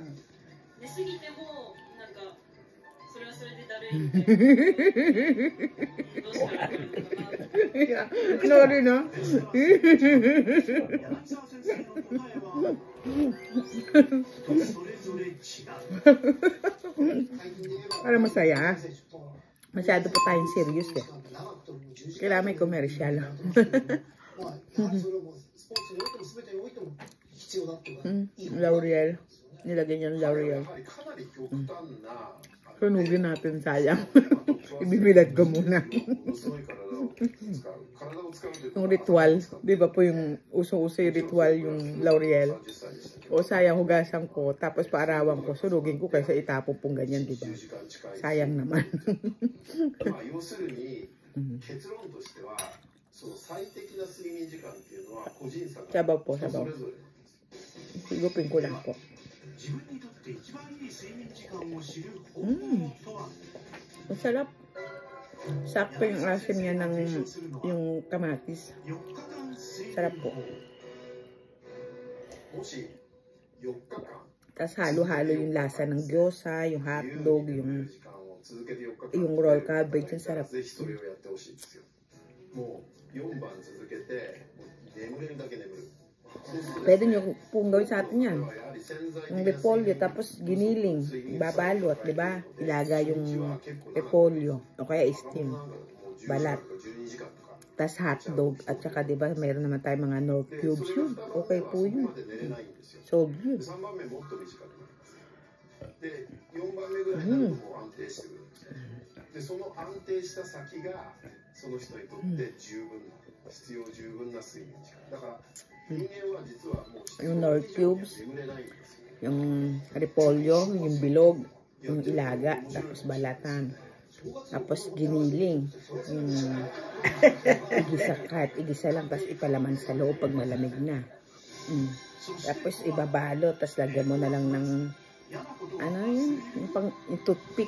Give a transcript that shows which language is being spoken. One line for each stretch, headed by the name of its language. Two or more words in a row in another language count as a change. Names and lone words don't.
Japanese: も寝すぎてもなんかそれはそれでだるいんでどうしたらいいのかなって
English: Yeah, nori, no?
Japanese: 柳沢先生の答えはそれぞれ違う。
Filipino: Para masaya. Masyado pa tayong serious eh. Kailangan may commercial. L'Oreal. Nilagay niya ng L'Oreal. Sunugin natin, sayang. Ibibilag ko muna. Yung ritual. Di ba po yung uso-uso yung ritual yung L'Oreal? O sayang hugasan ko, tapos paarawan ko, sunugin ko kaysa itapon pong ganyan, di ba? Sayang naman.
Japanese: 要するに結論としては、その最適な睡眠時間っていうのは個人差が
Filipino: Sabaw po,
Japanese: そ
Filipino: sabaw.
Japanese: れぞれ。
Filipino: Higupin ko lang po.
Japanese: 自分にとって一番いい睡眠時間を知る方法とは？
Filipino: Masarap. Sakto yung asim niya ng yung kamatis.
Japanese: 4 日間睡眠
Filipino: Sarap po.
Japanese: もし4日間
Filipino: Tapos halo-halo yung lasa ng gyoza, yung hotdog, yung
Japanese: 時間を続けて4日間
Filipino: yung
English: roll cabbage,
Filipino: yung sarap.
Japanese: ぜひそれをやってほしいですよ。もう4晩続けて眠れるだけ眠る。
Filipino: Pwede nyo pong gawin sa atin yan. Yung repolyo, tapos giniling, babalot, di ba? Ilaga yung repolyo, o kaya steam, balat. Tapos hotdog, at saka di ba, mayroon naman tayo mga North cubes yun. Okay po yun. Sold yun.
Japanese: 3 番目もっと短くなります。で、4番目ぐらいになるともう安定してくるんですよ。で、その安定した先がその人にとって十分な、必要十分な睡眠時間。だから人間は実はもう必要以上には眠れないんですよ。
Filipino: Yung repolyo, yung bilog, yung ilaga, tapos balatan. Tapos giniling. Yung igisa, kahit igisa lang, tapos ipalaman sa loob pag malamig na. Tapos ibabalo, tapos lagyan mo na lang ng ano yun, yung toothpick.